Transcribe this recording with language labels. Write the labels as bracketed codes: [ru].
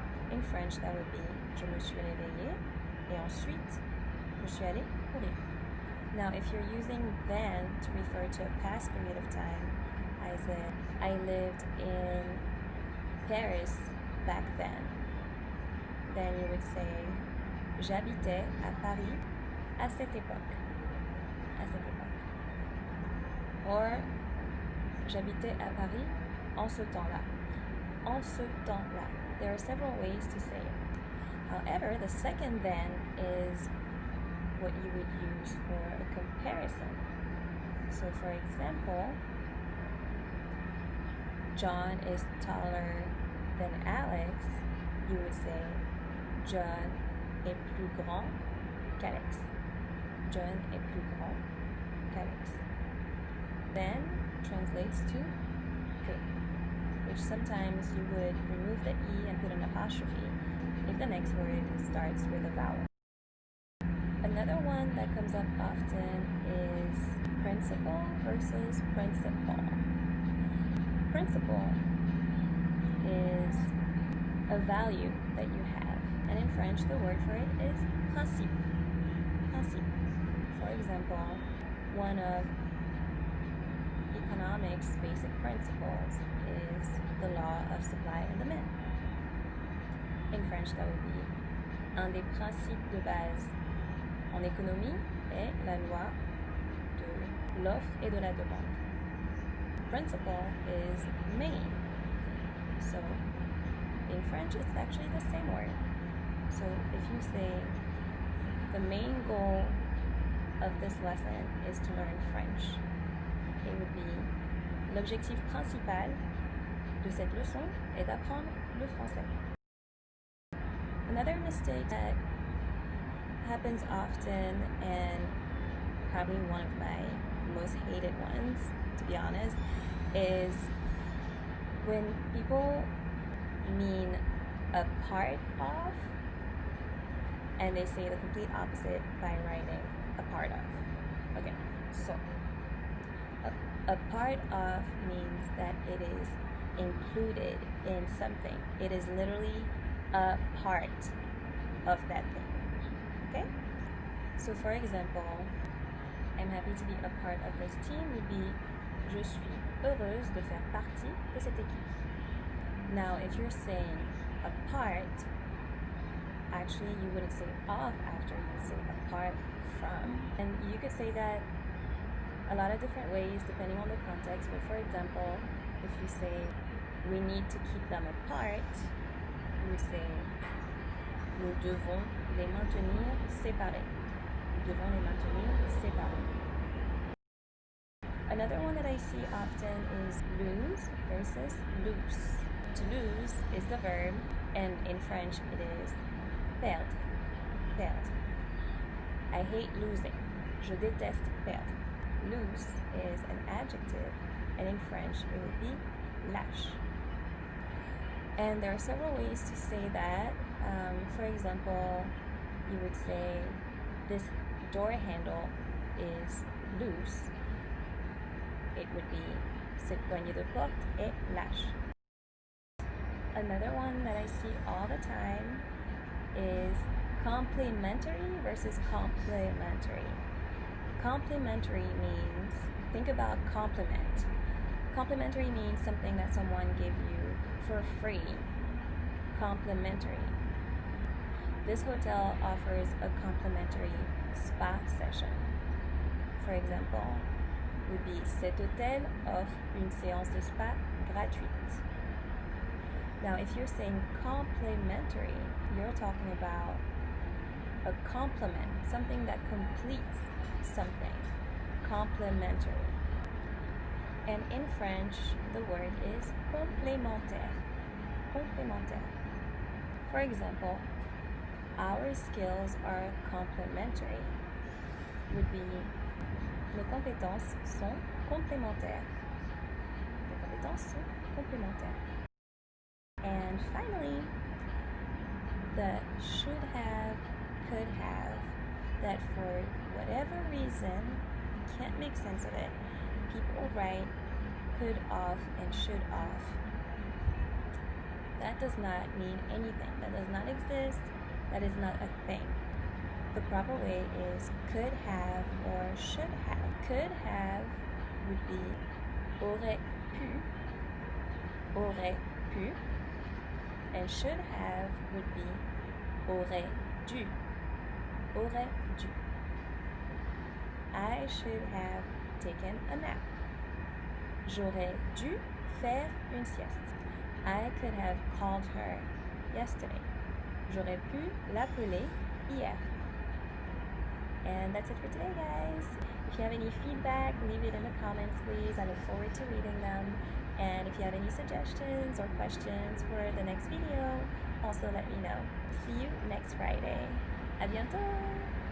[en] In French, that would be [fr] je me suis réveillée, et ensuite je suis allée courir. [en] Now, if you're using then to refer to a past period of time, I said I lived in Paris back then. Then you would say [fr] j'habitais à Paris à cette époque. À cette époque. Or J'habitais à Paris en ce temps-là. En ce temps-là. [en] There are several ways to say it. However, the second then is what you would use for a comparison. So for example, John is taller than Alex. You would say [fr] John est plus grand qu'Alex. John est plus grand qu'Alex. [en] Then translates to que, which sometimes you would remove the E and put an apostrophe if the next word starts with a vowel. Another one that comes up often is principal versus principal. Principal is a value that you have, and in French the word for it is principe. Principe. For example, one of economics' basic principles is the law of supply and demand. In French, that would be [fr] un des principes de base en économie est la loi de l'offre et de la demande. [en] Principle is main. So in French, it's actually the same word. So if you say the main goal of this lesson is to learn French, it would be [fr] l'objectif principal de cette leçon est d'apprendre le français. [en] Another mistake that happens often, and probably one of my most hated ones, to be honest, is when people mean a part of and they say the complete opposite by writing a part of. Okay, so a part of means that it is included in something. It is literally a part of that thing. Okay? So for example, I'm happy to be a part of this team would be [fr] je suis heureuse de faire partie de cette équipe. [en] Now, if you're saying a part, actually you wouldn't say of after, you would say apart from. And you could say that a lot of different ways depending on the context. But for example, if you say we need to keep them apart, you would say [fr] nous devons les maintenir séparés. Nous devons les maintenir séparés. [en] Another one that I see often is lose versus loose. To lose is the verb, and in French it is perdre. Perdre. I hate losing. [fr] Je déteste perdre. [en] Loose is an adjective, and in French it would be lâche. And there are several ways to say that. For example, you would say this door handle is loose. It would be [fr] cette poignée de porte est lâche. [en] Another one that I see all the time is complementary versus complementary. Complementary means, think about compliment. Complimentary means something that someone gave you for free. Complimentary. This hotel offers a complimentary spa session. For example, would be [fr] cet hôtel offre une séance de spa gratuite. [en] Now, if you're saying complementary, you're talking about a complement, something that completes something. Complementary. And in French, the word is complémentaire. Complémentaire. For example, our skills are complementary. Would be [fr] nos compétences sont complémentaires. Nos compétences sont complémentaires. [en] And finally, the should have, could have, that for whatever reason, can't make sense of it, people write could of and should of. That does not mean anything. That does not exist. That is not a thing. The proper way is could have or should have. Could have would be [fr] aurait pu, [en] and should have would be [fr] aurait dû. [en] I should have taken a nap. [fr] J'aurais dû faire une sieste. [en] I could have called her yesterday. [fr] J'aurais pu l'appeler hier. [en] And that's it for today, guys. If you have any feedback, leave it in the comments, please. I look forward to reading them. And if you have any suggestions or questions for the next video, also let me know. See you next Friday. [fr] À bientôt!